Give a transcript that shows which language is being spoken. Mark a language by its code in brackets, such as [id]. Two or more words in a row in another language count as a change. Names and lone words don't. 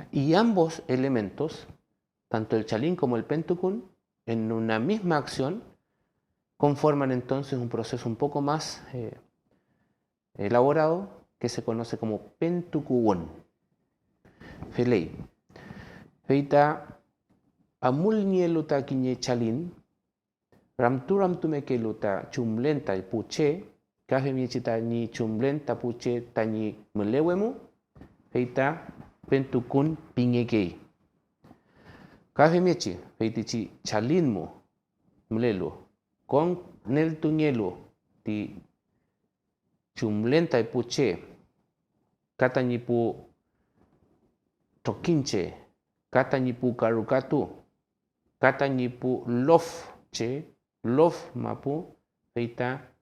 [es] Y ambos elementos, tanto el chalín como el pentukun, en una misma acción, conforman entonces un proceso un poco más elaborado que se conoce como pentukuwon. [arn] Felei, feita amul nieluta kiñe chalin, ramtu meke luta chumlenta y puche, kaje miechita ni chumlenta puche tañi melewemu, feita pentukun pingekei. Kaje miechi, feitichi chalinmu, mlelu, con nel tuñelu, ti chumlenta y puche, katañipu tokinche, katañipu karukatu, katañipu lof che, lof mapu, feita